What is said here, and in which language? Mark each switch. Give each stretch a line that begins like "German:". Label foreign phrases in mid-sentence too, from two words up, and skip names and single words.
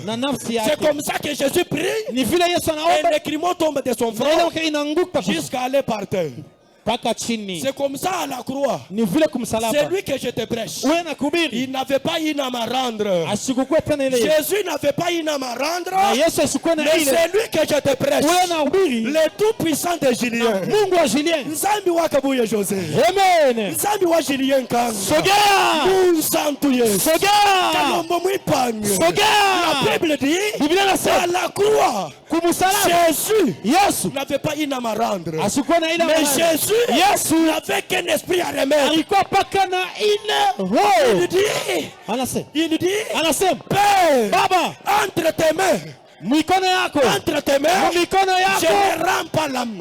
French: C'est comme ça que Jésus prie et le crimo tombe de son front jusqu'à aller par terre. C'est comme ça à la croix. C'est lui que je te prêche. Il n'avait pas une âme à rendre. Jésus n'avait pas une âme à rendre. Mais c'est lui que je te prêche. Le tout-puissant de Julien.
Lingala: Nzambi wa Kabuye José. Nzambi wa Julien Kang.
French: Moussantouye. Kalombo Mwipang. La Bible dit à la croix, Jésus n'avait pas une âme à rendre. Mais Jésus n'avait qu'un esprit à remettre. Il dit, Père, entre tes mains, entre tes mains, je ne rends pas l'âme.